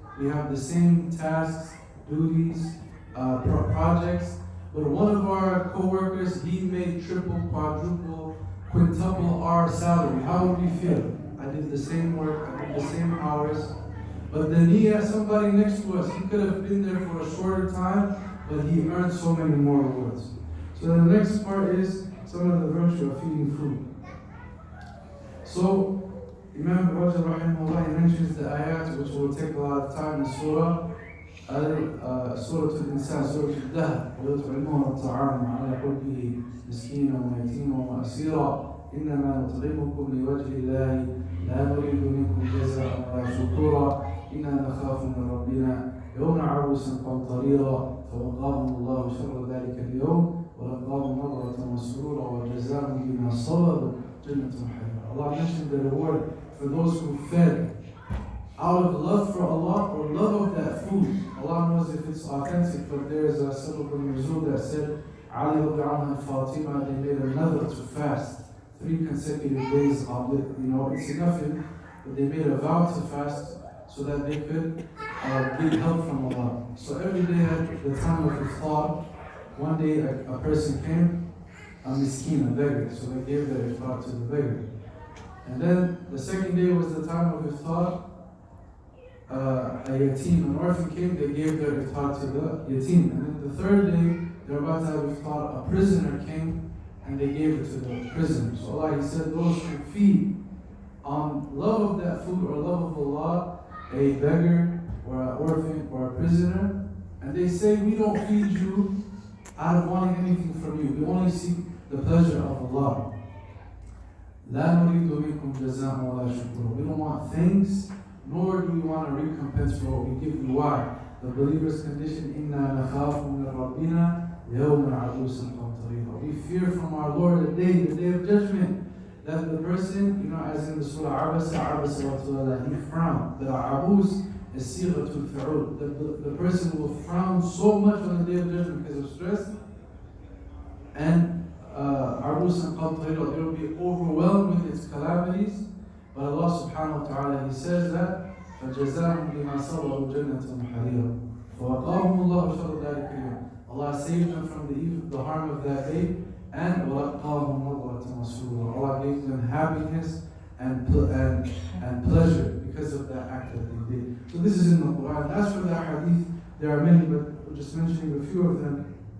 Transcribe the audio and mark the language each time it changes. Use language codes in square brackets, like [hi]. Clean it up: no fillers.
[en] We have the same tasks, duties, projects, but one of our co-workers, he made triple, quadruple, quintuple our salary. How would we feel? I did the same work, I did the same hours, but the niyyah, somebody next to us, he could have been there for a shorter time, but he earned so many more rewards. So the next part is some of the virtue of feeding food. So Imam Rajab rahimahullah, he mentions the ayat which will take a lot of time in Surah [ar] Al-Insan, Surah Al-Dahr, وَيُطْعِمُونَ الطَّعَامَ عَلَى حُبِّهِ مِسْكِينًا وَيَتِيمًا وَأَسِيرًا إِنَّمَا نُطْعِمُكُمْ لِوَجْهِ اللَّهِ لَا نُرِيدُ مِنكُمْ جَزَاءً وَلَا شُكُورًا إِنَّا نَخَافُ مِن رَّبِّنَا يَوْمًا عَبُوسًا قَمْطَرِيرًا فَوَقَاهُمُ اللَّهُ شَرَّ ذَلِكَ الْيَوْمِ وَلَقَاهُمْ نَضْرَةً وَسُرُورًا وَجَزَاهُم بِمَا صَبَرُوا جَنَّةٌ حَرِيرًا. [en] Allah mentioned the reward for those who fed out of love for Allah or love of that food. Allah knows if it's authentic, but there's a sabab al-nuzul that said Ali and Fatima, they made another to fast 3 consecutive days of it. It's enough, but they made a vow to fast so that they could get help from Allah. So every day at the time of iftar, one day a person came, a miskin, a beggar, so they gave their iftar to the beggar. And then the second day was the time of iftar, a yatim, an orphan came, they gave their iftar to the yatim. And then the third day, they were about to have iftar, a prisoner came, and they gave it to the prisoner. So Allah, He said, those who feed on love of that food or love of Allah, a beggar or an orphan or a prisoner, and they say, we don't feed you out of wanting anything from you. We only seek the pleasure of Allah. [ar] لا نريد منكم جزاء ولا شكورا. [en] We don't want things, nor do we want a recompense for what we give you. Why? The believer's condition, [ar] إِنَّا نَخَافُ مِنْ رَبِّنَا يَوْمًا عَبُوسًا قَمْطَرِيرًا. [en] We fear from our Lord the day of judgment, that the person, as in the surah Abasa wa Tawalla, he frowned. The abus is sighatul fi'ul. The person will frown so much on the day of judgment because of stress. And Arus and Qatira, they will be overwhelmed with its calamities. But Allah subhanahu wa ta'ala, He says that [ar] فَجَزَاهُمْ بِمَا صَبَرُوا جَنَّةً وَحَرِيرًا فَوَقَاهُمُ اللَّهُ شَرَّ ذَلِكَ الْيَوْمِ. [en] Allah saved them from the evil, the harm of that day, and [ar] وَلَقَّاهُمْ نَضْرَةً وَسُرُورًا. [en] Allah gave them happiness and pleasure because of that act that they did. So this is in the Quran. As for the hadith, there are many, but we're just mentioning a few of them.